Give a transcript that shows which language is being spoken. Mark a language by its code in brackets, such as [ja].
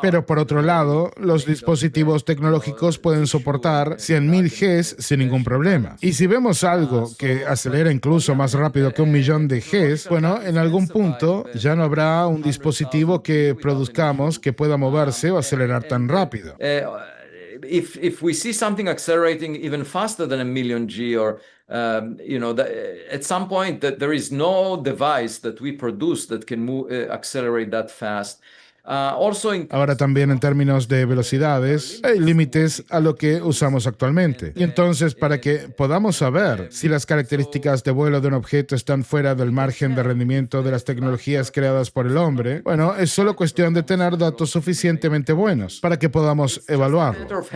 [es] Pero por otro lado, los dispositivos tecnológicos pueden soportar 100.000 Gs sin ningún problema. Y si vemos algo que acelera incluso más rápido que 1.000.000 de Gs, bueno, en algún punto ya no habrá un dispositivo que produzcamos que pueda moverse o acelerar tan rápido. [en] If we see something accelerating even faster than 1.000.000 G, or at some point that there is no device that we produce that can accelerate that fast. [es] Ahora también en términos de velocidades, hay límites a lo que usamos actualmente. Y entonces, para que podamos saber si las características de vuelo de un objeto están fuera del margen de rendimiento de las tecnologías creadas por el hombre, bueno, es solo cuestión de tener datos suficientemente buenos para que podamos evaluarlo.